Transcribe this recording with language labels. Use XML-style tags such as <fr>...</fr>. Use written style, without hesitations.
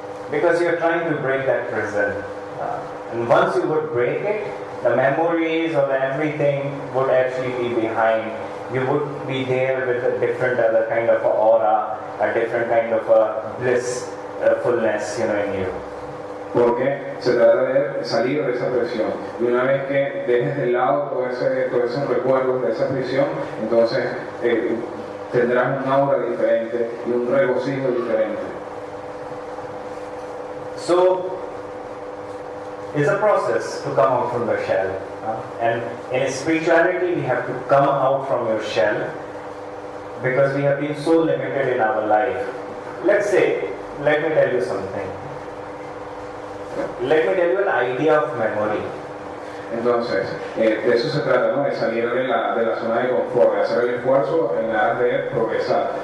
<en>Because you're trying to break that prison. And once you would break it, the memories of everything would actually be behind. You would be there with a different other kind of aura, a different kind of a bliss, fullness, in you.</en> <es>Porque se trata de salir de esa prisión. Y una vez que dejes de lado todos esos recuerdos de esa prisión, entonces tendrás un aura diferente y un regocijo diferente.</es> <en>So, it's a process to come out from the shell. And in spirituality, we have to come out from your shell because we have been so limited in our life. Let me tell you something. Let me tell you an idea of memory.</en> <es>Entonces, de eso se trata, ¿no? De salir de la zona de confort, de hacer el esfuerzo en aras de progresar.</es>